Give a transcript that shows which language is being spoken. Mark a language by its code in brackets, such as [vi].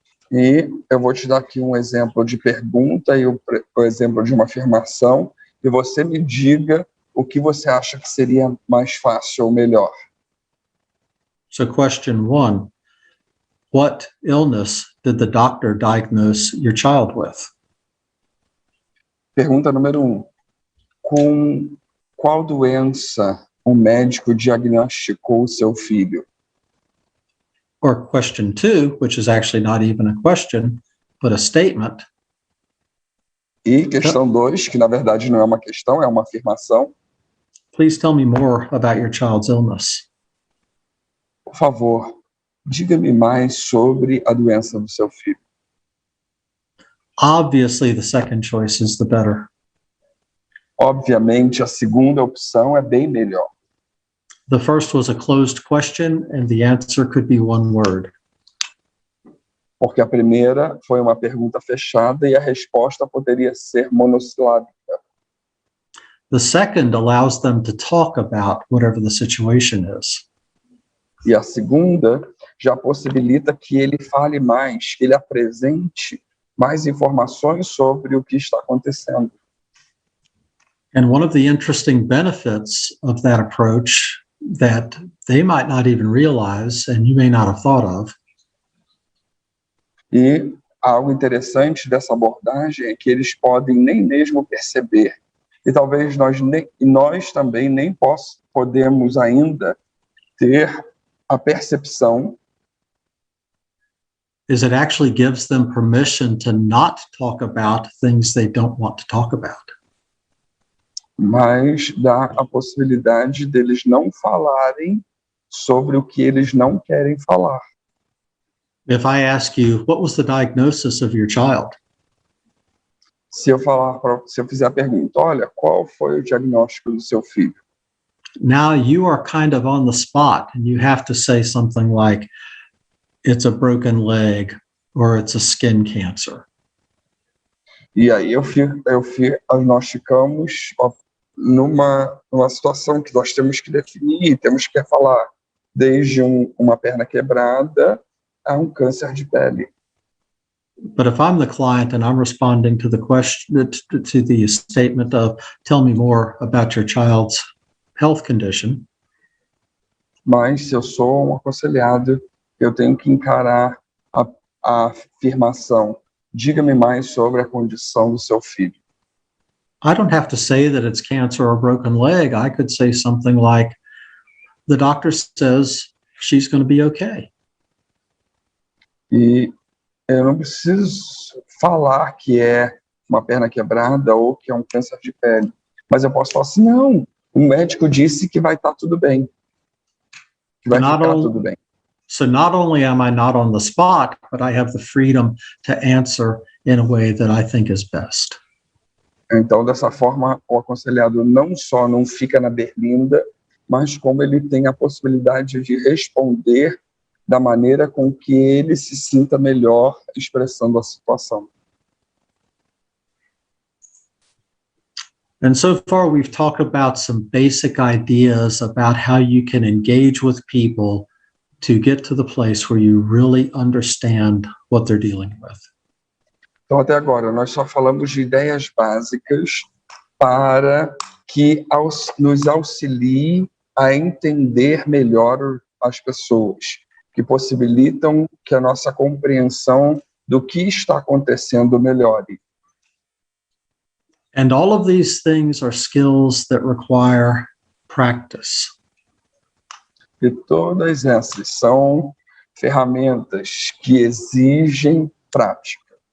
[pt] E eu vou te dar aqui um exemplo de pergunta e o exemplo de uma afirmação, e você me diga o que você acha que seria mais fácil ou melhor. [en] So question 1, what illness did the doctor diagnose your child with? [pt] Pergunta número 1. Com qual doença o médico diagnosticou o seu filho? [en] Or question 2, which is actually not even a question, but a statement. [pt] E questão 2, que na verdade não é uma questão, é uma afirmação. [en] Please tell me more about your child's illness. [pt] Por favor, diga-me mais sobre a doença do seu filho. [en] Obviously, the second choice is the better. [pt] Obviamente, a segunda opção é bem melhor. [en] The first was a closed question, and the answer could be one word. [pt] Porque a primeira foi uma pergunta fechada e a resposta poderia ser monossilábica. [en] The second allows them to talk about whatever the situation is. [pt] E a segunda já possibilita que ele fale mais, que ele apresente mais informações sobre o que está acontecendo. [en] And one of the interesting benefits of that approach that they might not even realize and you may not have thought of [pt] E algo interessante dessa abordagem é que eles podem nem mesmo perceber. E talvez nós também nem podemos ainda ter a percepção. [en] is it actually gives them permission to not talk about things they don't want to talk about. [pt] Mas dá a possibilidade deles não falarem sobre o que eles não querem falar. [en] If I ask you, what was the diagnosis of your child? [pt] Se eu fizer a pergunta, olha, qual foi o diagnóstico do seu filho? [en] Now you are kind of on the spot and you have to say something like, it's a broken leg or it's a skin cancer. [pt] E aí nós ficamos numa situação que nós temos que definir, temos que falar desde uma perna quebrada a câncer de pele. [en] But if I'm the client and I'm responding to the question, to the statement of, tell me more about your child's health condition. [pt] Mas se eu sou aconselhado, eu tenho que encarar a afirmação, diga-me mais sobre a condição do seu filho. [en] I don't have to say that it's cancer or a broken leg. I could say something like, the doctor says she's going to be okay. [pt] E eu não preciso falar que é uma perna quebrada ou que é câncer de pele. Mas eu posso falar assim, não, o médico disse que vai estar tudo bem. Que vai ficar tudo bem. [en] So not only am I not on the spot, but I have the freedom to answer in a way that I think is best. [pt] Então, dessa forma, o aconselhado não só não fica na berlinda, mas como ele tem a possibilidade de responder da maneira com que ele se sinta melhor expressando a situação. [en] And so far, we've talked about some basic ideas about how you can engage with people to get to the place where you really understand what they're dealing with. [pt] Então, até agora, nós só falamos de ideias básicas para que nos auxilie a entender melhor as pessoas, que possibilitam que a nossa compreensão do que está acontecendo melhore. [en] And all of these things are skills that require practice. [pt] E todas essas são ferramentas que exigem prática.